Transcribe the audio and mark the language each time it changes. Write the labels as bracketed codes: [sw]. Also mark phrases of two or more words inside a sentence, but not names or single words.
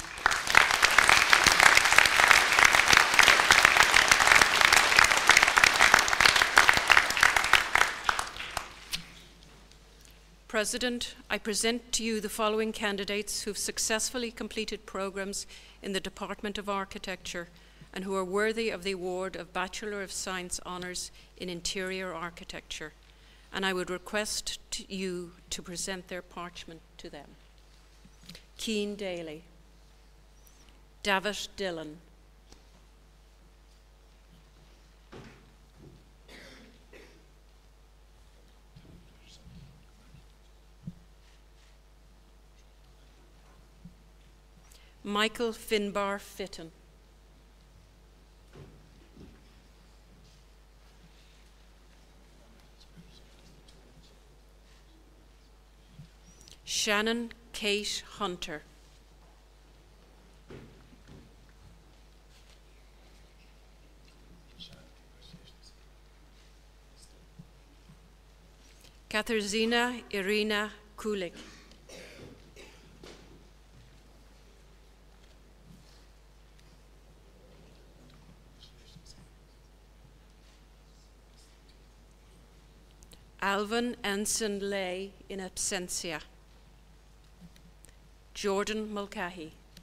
[en] President, I present to you the following candidates who have successfully completed programs in the Department of Architecture and who are worthy of the award of Bachelor of Science Honours in Interior Architecture, and I would request you to present their parchment to them. Cian Daly, David Dillon, Michael Finbar Fitton, Shannon Kate Hunter, Katarzyna Irina Kulik, Alvin Anson Lay in absentia, Jordan Mulcahy,